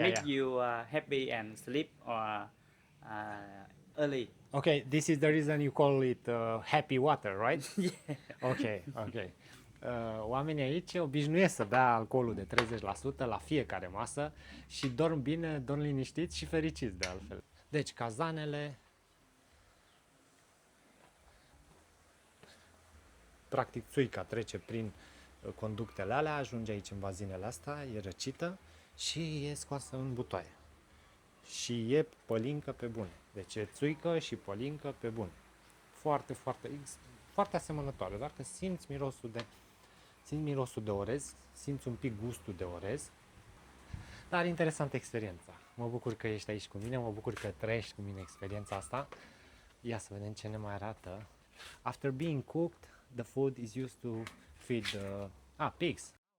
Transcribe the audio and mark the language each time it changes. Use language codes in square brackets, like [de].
[en] make you happy and sleep or early. Okay, this is the reason you call it happy water, right? Yeah. Ok, ok. [ro] Oamenii aici obișnuiesc să bea alcoolul de 30% la fiecare masă și dorm bine, dorm liniștiți și fericiți de altfel. Deci, cazanele, practic țuica trece prin conductele alea, ajunge aici în bazinele astea, e răcită și e scoasă în butoaie. Și e pălincă pe bune. Deci e țuică și pălincă pe bune. Foarte, foarte, foarte asemănătoare, doar că simți mirosul de orez, simți un pic gustul de orez. Dar interesantă experiența. Mă bucur că ești aici cu mine, mă bucur că trăiești cu mine experiența asta. Ia să vedem ce ne mai arată. [en] After being cooked, the food is used to feed pigs.